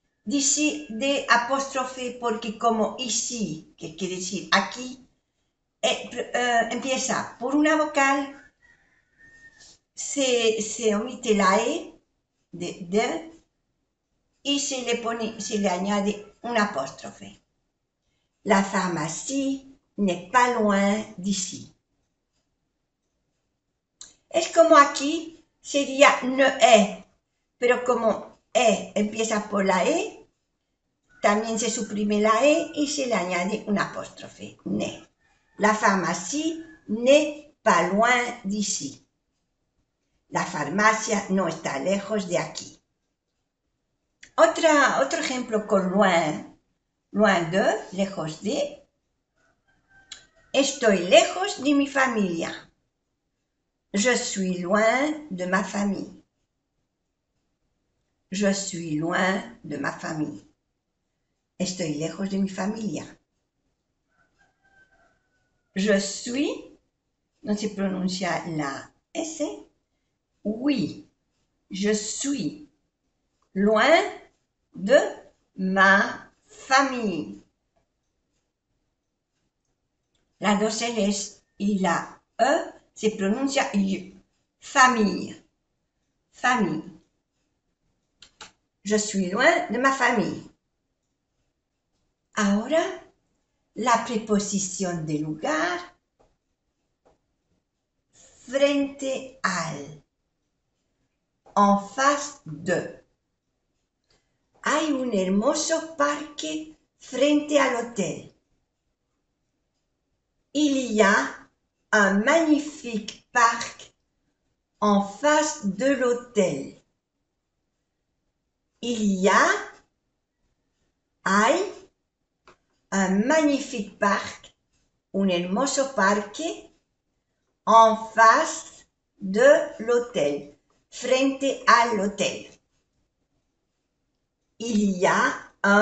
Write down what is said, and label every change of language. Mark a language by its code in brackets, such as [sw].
[es] D'ici de apóstrofe porque como ici, que quiere decir aquí, empieza por una vocal, se omite la E de y se le añade un apóstrofe. [fr] La pharmacie n'est pas loin d'ici. [es] Es como aquí sería ne est, pero como empieza por la E, también se suprime la E y se le añade un apóstrofe, ne. [fr] La pharmacie n'est pas loin d'ici. [es] La farmacia no está lejos de aquí. Otro ejemplo con loin. [fr] Loin de, [es] lejos de. Estoy lejos de mi familia. [fr] Je suis loin de ma famille. Je suis loin de ma famille. [es] Estoy lejos de mi familia. [fr] Je suis, [es] no se pronuncia la S. [fr] Oui, je suis loin de ma famille. [es] La dos L's y la E se pronuncia Y. Famille. Famille. [fr] Je suis loin de ma famille. [es] Ahora, la preposición de lugar frente al. [fr] En face de. [es] Hay un hermoso parque frente al hotel. [fr] Il y a un magnifique parc en face de l'hôtel. Il y a, [es] hay, [fr] un magnifique parc, [es] un hermoso parque, [fr] en face de l'hôtel, [es] frente al hotel. [fr] Il y a